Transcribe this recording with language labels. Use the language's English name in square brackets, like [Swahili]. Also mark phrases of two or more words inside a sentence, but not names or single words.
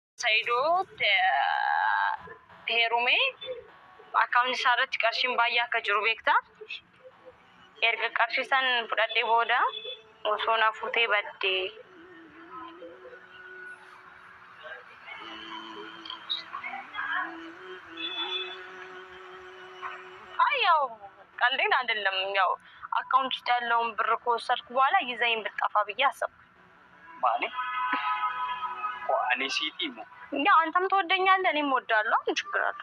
[Oromo] Saidoo heerumee akkaawunti isaarratti qarshiin baay'ee akka jiru beektaa? Erga qarshii san fudhadhee booda osoo na fuutee baddee. [Amharic] ያው ቀልዴን አይደለም ያው አካውንት ውስጥ ያለውን ብር ከወሰድኩ በኋላ ይዘኝ ብጠፋ ብዬ አሰብኩ። ማለት እኔ ሲቲሞ ያው አንተም ትወደኛለህ እኔም እወዳለሁ። ምን ችግር አለ?